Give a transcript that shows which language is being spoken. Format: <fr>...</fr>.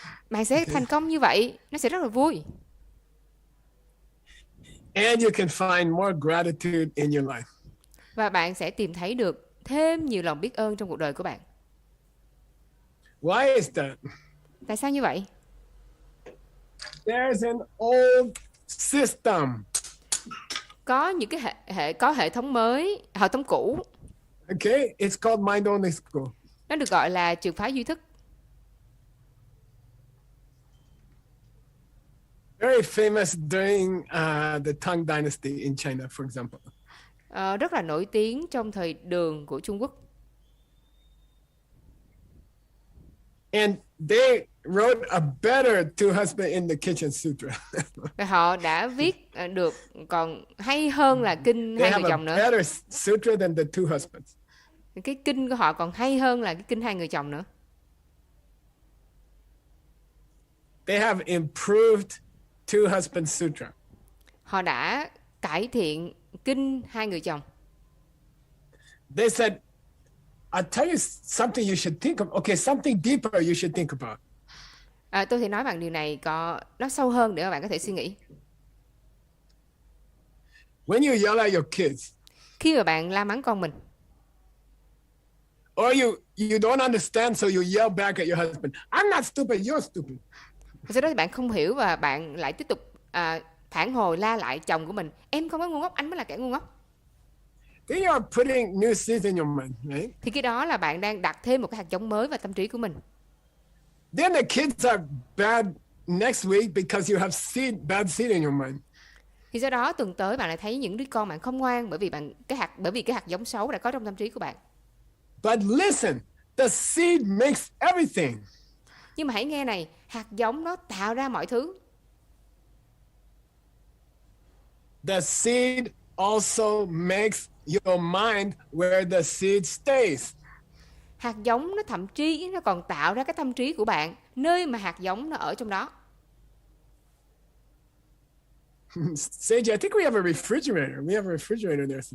<vi>Bạn sẽ thành công như vậy, nó sẽ rất là vui.</vi> <en>And you can find more gratitude in your life.</en> <vi>Và bạn sẽ tìm thấy được thêm nhiều lòng biết ơn trong cuộc đời của bạn.</vi> <en>Why is that?</en> <vi>Tại sao như vậy?</vi> <en>There's an old system.</en> <vi>Có những cái hệ thống mới, hệ thống cũ.</vi> <en>Okay, it's called mind only school.</en> <vi>Nó được gọi là trường phái duy thức.</vi> <en>Very famous during the Tang Dynasty in China, for example.</en> <vi>Rất là nổi tiếng trong thời Đường của Trung Quốc.</vi> <en>And they wrote a better two husband in the kitchen sutra.</en> <vi>Và họ đã viết được còn hay hơn là kinh hai người chồng nữa.</vi> <en>They have a better sutra than the two husbands.</en> <vi>Cái kinh của họ còn hay hơn là cái kinh hai người chồng nữa.</vi> <en>They have improved two husbands sutra.</en> <vi>Họ đã cải thiện kinh hai người chồng.</vi> <en>They said, I'll tell you something you should think of. Okay, something deeper you should think about.</en> <vi>Tôi thì nói bạn điều này nó sâu hơn để mà bạn có thể suy nghĩ.</vi> <en>When you yell at your kids,</en> <vi>khi mà bạn la mắng con mình,</vi> <en>or you don't understand, so you yell back at your husband, I'm not stupid, you're stupid.</en> <vi>Sau đó thì bạn không hiểu và bạn lại tiếp tục phản hồi la lại chồng của mình, em không có ngu ngốc, anh mới là kẻ ngu ngốc.</vi> <en>Then you are putting new seeds in your mind, right?</en> <vi>Thì cái đó là bạn đang đặt thêm một cái hạt giống mới vào tâm trí của mình.</vi> <en>Then the kids are bad next week because you have bad seed in your mind.</en> <vi>Thì do đó tuần tới bạn lại thấy những đứa con bạn không ngoan bởi vì cái hạt giống xấu đã có trong tâm trí của bạn.</vi> <en>But listen, the seed makes everything.</en> <vi>Nhưng mà hãy nghe này, hạt giống nó tạo ra mọi thứ.</vi> <en>The seed also makes your mind where the seed stays.</en> <vi>Hạt giống nó thậm chí nó còn tạo ra cái tâm trí của bạn, nơi mà hạt giống nó ở trong đó.</vi> <en>Sage, I think we have a refrigerator. We have a refrigerator there.</en>